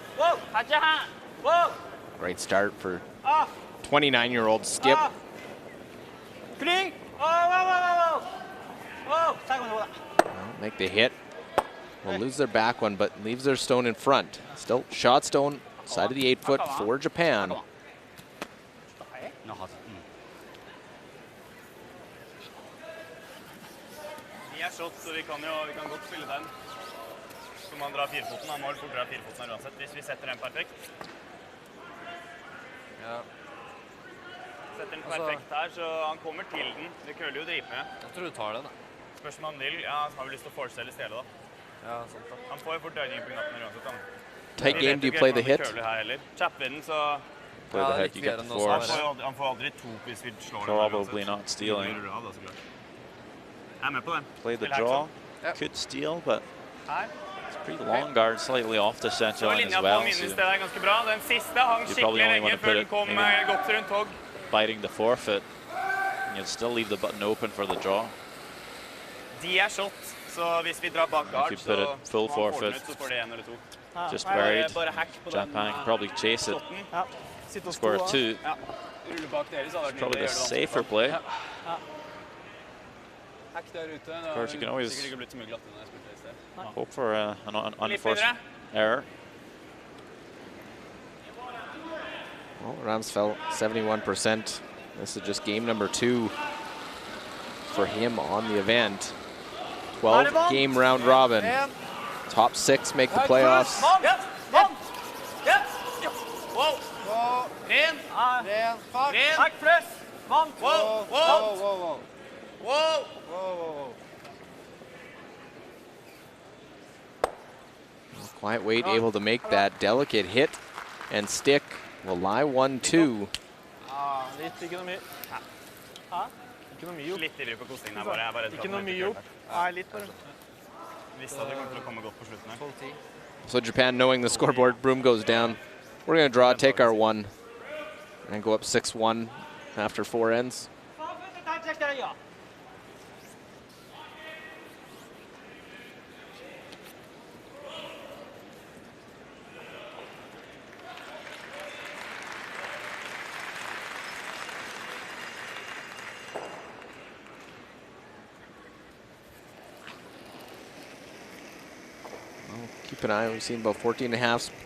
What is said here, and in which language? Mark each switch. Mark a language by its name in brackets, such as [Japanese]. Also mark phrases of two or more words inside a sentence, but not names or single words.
[English] Great start for 29-year-old Skip. Well, make the hit. Will lose their back one, but leaves their stone in front. Still shot stone, side of the 8-foot for Japan. [Norwegian] Vi shot, så vi kan godt spille den. Så man drar firefoten, han må vel fort dra firefoten her uansett, hvis vi setter den perfekt. Ja. Setter den perfekt her, så han kommer til den. Det køler jo dritmye. Jeg tror du tar den, da. Spørs om han vil. Ja, han har vel lyst til å force eller stjele, da. Ja, sant da. Han får jo fort døgning på knappen her uansett, han. [English] Tight game, do you play the hit? [Norwegian] Chapper den, så [English] Play the hit, you get the force. [Norwegian] han får aldri to hvis vi slår den. [English] Probably not stealing. [Norwegian] Jeg er med på den. [English] Play the draw. Could steal, but it's pretty long guard, slightly off the center line as well. So [Norwegian] ganske bra. Den siste hang skikkelig lenge før den kom godt rundt hogg. [English] Biting the forfeit, and you'll still leave the button open for the draw. [Norwegian] De shot, så hvis vi drar bak guard, [English] If you put it full forfeit, [Norwegian] så får det en eller to. [English] just buried, Japan can probably chase it. Score 2. [Norwegian] Rulle bak deres, [English] It's probably the safer play. [Norwegian] Hack der ute. [English] Of course, you can always [Norwegian] Sikkert ikke blitt så mye glatt når jeg spilte i sted. [English] hope for an unforced error. Well, Rams fell 71%. This is just game number 2 for him on the event. 12 game round robin. Top 6 make the playoffs. Quiet Weight able to make that delicate hit and stick. Will lie 1-2. [Norwegian] Ikke noe mye. Litt ivrig på kostingen her, bare. Ikke noe mye opp. Nei, litt bare. Visste at det kom til å komme godt på slutten her. [English] So Japan, knowing the scoreboard, broom goes down. We're going to draw, take our 1, and go up 6-1 after 4 ends. Keep an eye, we've seen about 14 and a half.